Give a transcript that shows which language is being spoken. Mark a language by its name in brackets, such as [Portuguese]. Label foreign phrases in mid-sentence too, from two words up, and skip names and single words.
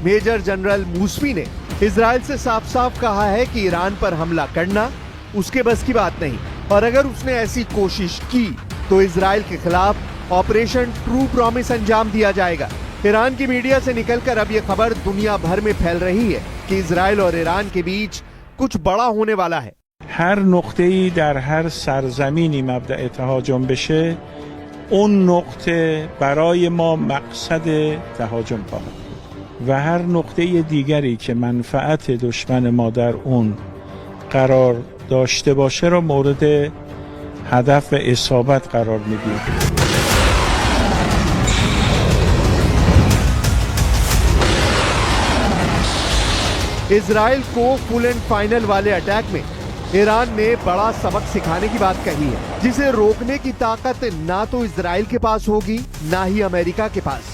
[Hindi] मेजर जनरल मूसवी ने इजराइल से साफ साफ कहा है कि ईरान पर हमला करना उसके बस की बात नहीं, और अगर उसने ऐसी कोशिश की तो इजराइल के खिलाफ ऑपरेशन ट्रू प्रॉमिस अंजाम दिया जाएगा। ईरान की मीडिया से निकलकर अब यह खबर दुनिया भर में फैल रही है कि इजराइल और ईरान के बीच कुछ बड़ा होने वाला है। [Persian] هر نقطه‌ای در هر سرزمینی مبدأ تهاجم بشه، اون نقطه برای ما مقصد تهاجم خواهد بود و هر نقطه دیگری که منفعت دشمن ما در اون قرار داشته باشه رو مورد هدف و اصابت قرار میدیم. [Hindi] इजराइल को [English] full and final [Hindi] वाले अटैक में ईरान ने बड़ा सबक सिखाने की बात कही है, जिसे रोकने की ताकत ना तो इजराइल के पास होगी ना ही अमेरिका के पास।